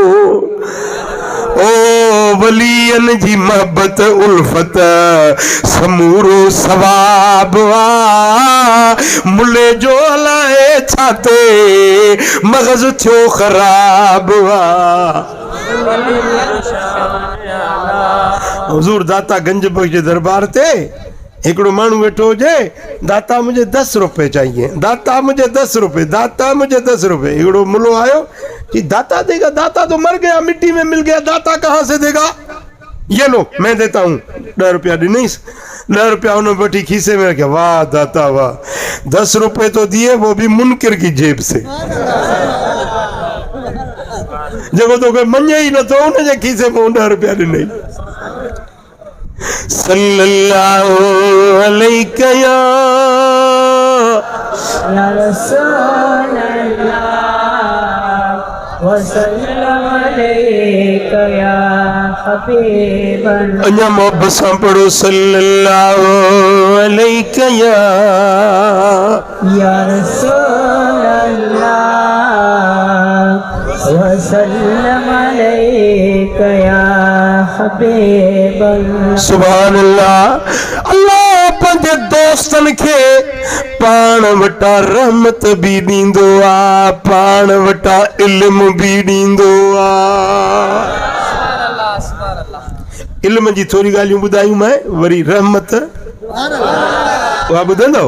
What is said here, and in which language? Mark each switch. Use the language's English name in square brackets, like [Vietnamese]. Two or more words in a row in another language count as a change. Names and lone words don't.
[Sindhi] ओ वलियन जी मोहब्बत उल्फत समूरो सवाब आ, मुल्ले जो लाए छाते मगज़ थियो ख़राब आ। हुजूर दाता गंज बख्श जे दरबार ते हिकिड़ो माण्हू वेठो हुजे, [Urdu] داتا مجھے 10 روپے چاہیے، داتا مجھے 10 روپے، داتا مجھے 10 روپے. [Sindhi] हिकिड़ो मुल्लो आयो कि [Urdu] داتا دے گا، داتا تو مر گیا، مٹی میں مل گیا، داتا کہاں سے دے گا? یہ لو میں دیتا ہوں. [Sindhi] 10 रुपया ॾिनीस, 10 रुपया उन्होंने बैठी खीसे में रखे। [Urdu] واہ داتا واہ، 10 روپے تو دیے، وہ بھی منکر کی جیب سے. [Sindhi] जेको तो कोई मञे ही न तो उनजे खीसे में 10 रुपया ॾिनई। [Arabic] صلى الله عليك يا رسول الله وسلم عليك يا حبيب الله. [Sindhi] अन्या मोहब्बत सां पढ़ो [Arabic] صلى الله عليك يا رسول الله وسلم عليك يا حبيب الله. سبحان الله. [Sindhi] अल्लाह पंहिंजे दोस्तनि खे पाण वटां रहमत बि ॾींदो आहे, पाण वटां इल्म बि ॾींदो आहे। इल्म जी थोरी ॻाल्हियूं ॿुधायूं मैं, वरी रहमत उहा ॿुधंदव।